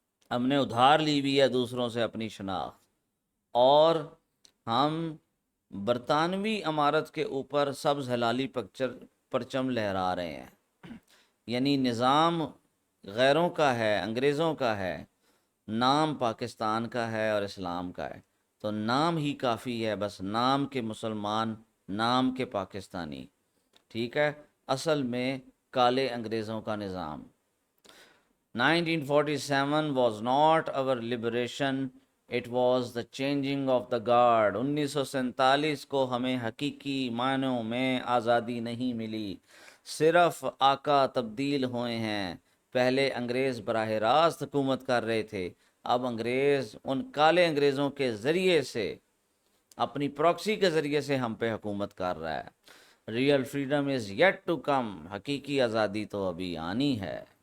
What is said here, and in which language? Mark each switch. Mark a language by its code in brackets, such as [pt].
[ur] ہم نے ادھار لی ہوئی ہے دوسروں سے اپنی شناخت، اور ہم برطانوی عمارت کے اوپر سبز ہلالی پرچم لہرا رہے ہیں، یعنی نظام غیروں کا ہے، انگریزوں کا ہے، نام پاکستان کا ہے اور اسلام کا ہے، تو نام ہی کافی ہے، بس نام کے مسلمان، نام کے پاکستانی، ٹھیک ہے؟ اصل میں کالے انگریزوں کا نظام۔ [en] 1947 was not our liberation, it was the changing of the guard. [ur] 1947 کو ہمیں حقیقی معنوں میں آزادی نہیں ملی، صرف آقا تبدیل ہوئے ہیں۔ پہلے انگریز براہ راست حکومت کر رہے تھے، اب انگریز ان کالے انگریزوں کے ذریعے سے، اپنی پراکسی کے ذریعے سے ہم پہ حکومت کر رہا ہے۔ [en] real freedom is yet to come, [ur] حقیقی آزادی تو ابھی آنی ہے۔